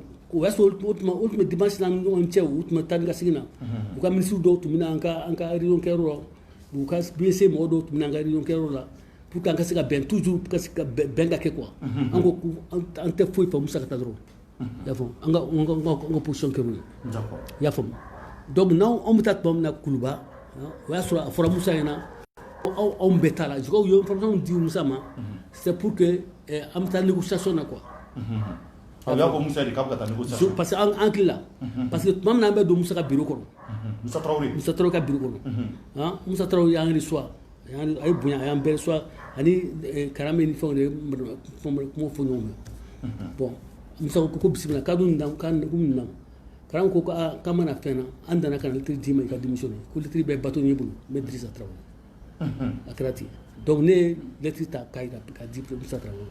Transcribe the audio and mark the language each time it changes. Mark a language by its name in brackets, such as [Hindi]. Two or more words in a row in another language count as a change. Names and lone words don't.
[Bambara] O y'a sɔrɔ o tuma dimanche la ni ɲɔgɔn cɛ u tun bɛ taa ni ka segin na u ka ministre dɔw tun bɛ na an ka réunion kɛyɔrɔ la u ka BC mɔgɔw dɔw tun bɛ na an ka réunion kɛyɔrɔ la [French] pour que [Bambara] an ka se ka bɛn toujours ka se ka bɛn ka kɛ quoi an ko an tɛ foyi fɔ Moussa ka taa dɔrɔn i y'a faamu an ka position kɛr'o ye i y'a faamu donc n'anw bɛ taa tuma min na Kuluba o y'a sɔrɔ a fɔra Moussa ɲɛna ko anw bɛɛ t'a la je crois u ye information di Moussa ma [French] c'est pour que [Bambara] an bɛ taa négociation na quoi. [French] Parce que en là parce que même [Bambara] n'an bɛ don Moussa ka bureau kɔnɔ Moussa Traoré ka bureau kɔnɔ Moussa Traoré y'an reçoit a ye bonya a y'an bɛɛ reçoit ani Karambe ni fɛnw de kuma fɔ ɲɔgɔn fɛ bon Moussa ko bisimila k'a dun k'an na Karambe ko k'an mana fɛn na an danna ka na lettre d'i ma i ka démissionner ko lettre bɛ bateau ɲɛ bolo n bɛ Dirisa Traoré a kɛra ten donc ne ye lettre ta k'a yira k'a di Moussa Traoré.